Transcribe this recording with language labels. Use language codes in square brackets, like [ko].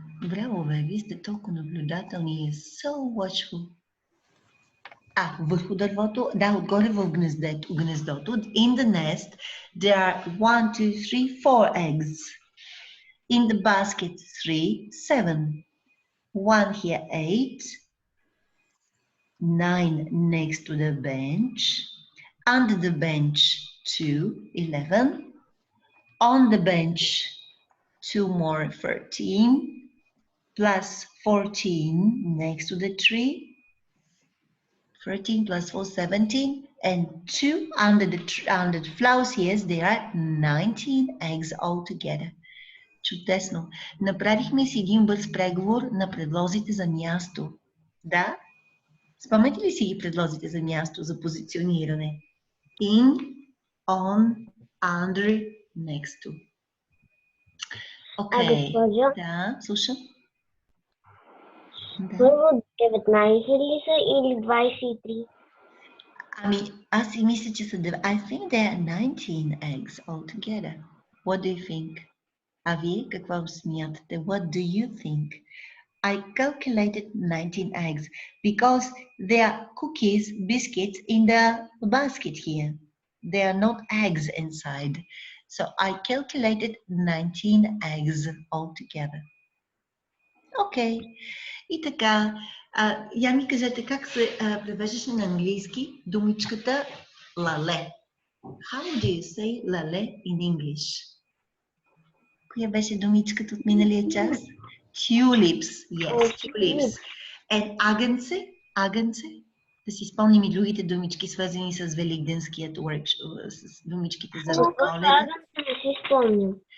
[bg] Браво, бе, вие сте толкова наблюдателни. [en] So watchful. [bg] Върху дървото, да, отгоре в гнездото. [en] In the nest, there are 1, 2, 3, 4 eggs. In the basket, 3, 7. 1 here, 8. 9 next to the bench. Under the bench, 2, 11. On the bench, 2 more, 13. Plus 14 next to the tree. 13 plus 4, 17. And 2 under the flowers here, there are 19 eggs altogether. [bg] Чудесно. Направихме си един бърз преговор на предлозите за място. Да? Спомняте ли си ги предлозите за място, за позициониране? [en] In, on, under, next to. [bg] Окей. Госпожо? Да, слушам. Да. Първо 19 ли са или 23? Ами, аз си мисля, че са... [en] I think there are 19 eggs altogether. What do you think? [bg] А вие какво смятате? [en] What do you think? I calculated 19 eggs because there are cookies, biscuits in the basket here. There are not eggs inside. So I calculated 19 eggs altogether. [bg] Окей. И така, я ми кажете как се превеждаше на английски думичката лале. [en] How do you say лале in English? [bg] Коя беше думичката от миналия час? [en] Tulips. Yes, tulips. And [bg] агънце. Да си спомним и другите думички, свързани с великденският workshop, с думичките за Коледа. Не си спомням.